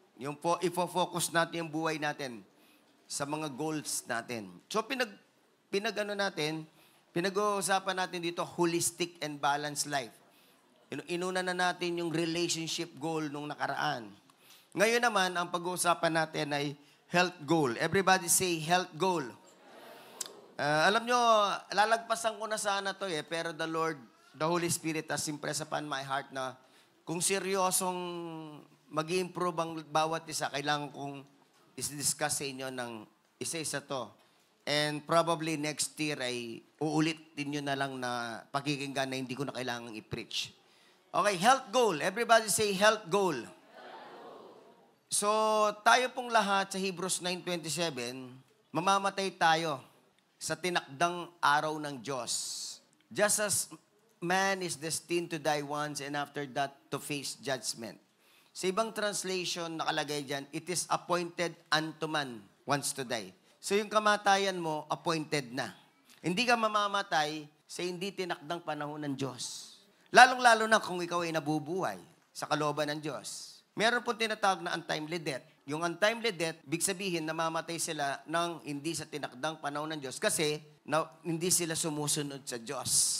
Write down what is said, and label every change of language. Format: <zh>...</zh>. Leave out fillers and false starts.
<tl>Yung po, ifo-focus natin yung buhay natin sa mga goals natin. So pinag-uusapan natin dito,</tl> <en>holistic and balanced life.</en> <tl>Inuna na natin yung relationship goal nung nakaraan. Ngayon naman, ang pag-uusapan natin ay health goal.</tl> <en>Everybody say health goal.</en> <tl>Alam nyo, lalagpasan ko na sana to pero</tl> <en>the Lord, the Holy Spirit has impressed upon my heart</en> <tl>na kung seryosong mag-improve ang bawat isa, kailangan kong is-discuss sa inyo ng isa-isa to.</tl> <en>And probably next year</en> <tl>ay uulitin nyo na lang na pakikinggan na hindi ko na kailangang i-preach. Okay, health goal.</tl> <en>Everybody say health goal.</en> <tl>So, tayo pong lahat sa Hebrews 9:27, mamamatay tayo sa tinakdang araw ng Diyos.</tl> <en>Just as man is destined to die once and after that to face judgment.</en> <tl>Sa ibang translation, nakalagay dyan,</tl> <en>it is appointed unto man once to die.</en> <tl>So yung kamatayan mo, appointed na. Hindi ka mamamatay sa hindi tinakdang panahon ng Diyos. Lalong-lalo na kung ikaw ay nabubuhay sa kalooban ng Diyos. Meron po tinatawag na untimely death. Yung untimely death, big sabihin, namamatay sila ng hindi sa tinakdang panahon ng Diyos kasi hindi sila sumusunod sa Diyos.</tl>